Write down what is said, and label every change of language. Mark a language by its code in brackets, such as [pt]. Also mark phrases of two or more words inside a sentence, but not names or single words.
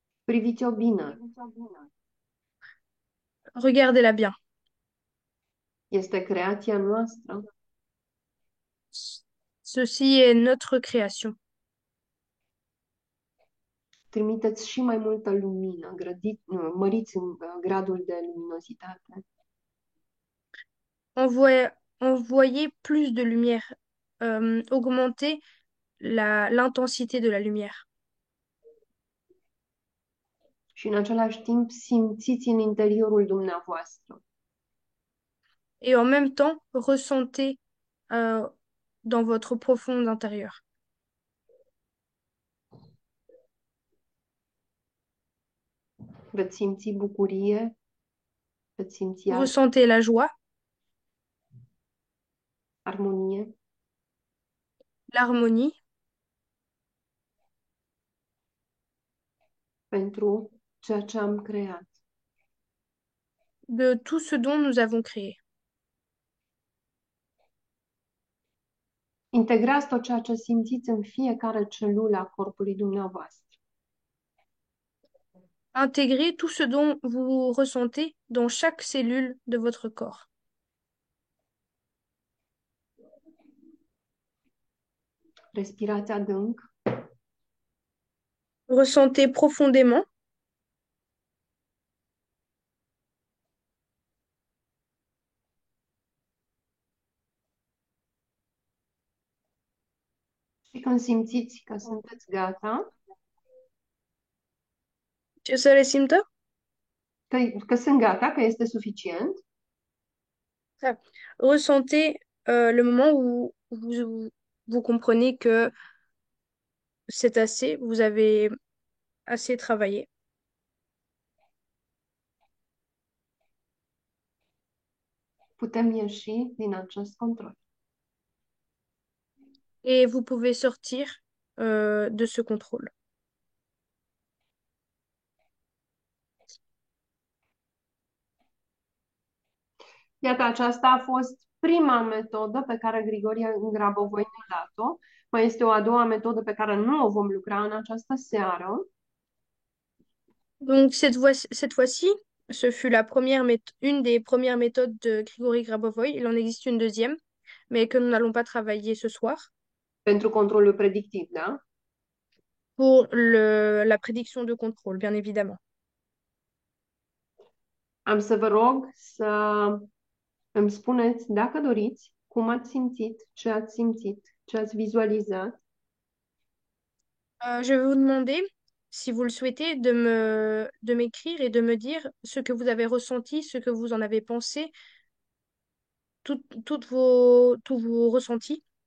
[ro] Priviți-o bine. [fr] Regardez-la bien. [ro] Este creația noastră. [fr] Ceci est notre création. [ro] Trimiteți și mai multă lumină, măriți gradul de luminozitate. [fr] Envoyez plus de lumière. Augmentez l'intensité de la lumière. [ro] Și în același timp simțiți în interiorul dumneavoastră. [fr] Et en même temps, ressentez dans votre profond intérieur. [ro] Veți simți bucurie, veți simți [fr] Ressentez la joie, [ro] armonie, [fr] l'harmonie [ro] pentru ceea ce am creat. [fr] de tout ce dont nous avons créé. [ro] Integrați tot ceea ce simțiți în fiecare celulă a corpului dumneavoastră. [fr] Intégrez tout ce dont vous ressentez dans chaque cellule de votre corps. [ro] Respirați adânc, [fr] Ressentez profondément [ro] și când simțiți că sunteți gata, [fr] que ça les symptômes. [ro] că sunt gata, că este suficient, Ah. [fr] Ressentez le moment où vous comprenez que c'est assez, vous avez assez travaillé. [ro] putem ieși din acest control. [fr] Et vous pouvez sortir de ce contrôle. [ro] Iată, aceasta a fost prima metodă pe care Grigorie Grabovoi ne-a dat-o. Mai este o a doua metodă pe care nu o vom lucra în această seară. [fr] Donc cette fois-ci, ce fut une des premières méthodes de Grigory Grabovoy. Il en existe une deuxième, mais que nous n'allons pas travailler ce soir [ro] Pentru controlul predictiv, da? [fr] pour la prédiction de contrôle, bien évidemment. [ro] Am să vă rog să îmi spuneți, dacă doriți, cum ați simțit, ce ați vizualizat. [fr] Je vais vous demander, si vous le souhaitez, de m'écrire et de me dire ce que vous avez ressenti, ce que vous en avez pensé, tous vos ressentis.